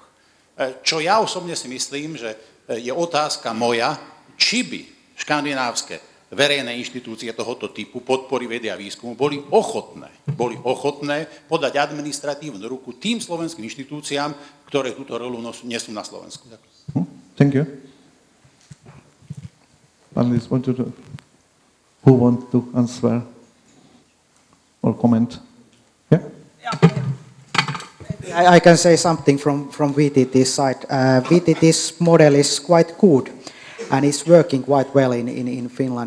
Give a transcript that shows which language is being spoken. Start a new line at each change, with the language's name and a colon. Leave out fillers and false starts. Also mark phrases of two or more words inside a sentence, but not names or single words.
Slovak: Čo ja osobne si myslím, že je otázka moja, či by škandinávske verejné inštitúcie tohoto typu podpory vedy a výskumu boli ochotné podať administratívnu ruku tým slovenským inštitúciám, ktoré túto rolu nesú na Slovensku.
English: Thank you. Who want to answer or comment? Yeah? I can say something from VTT's side. VTT's model is quite good and is working quite well in Finland.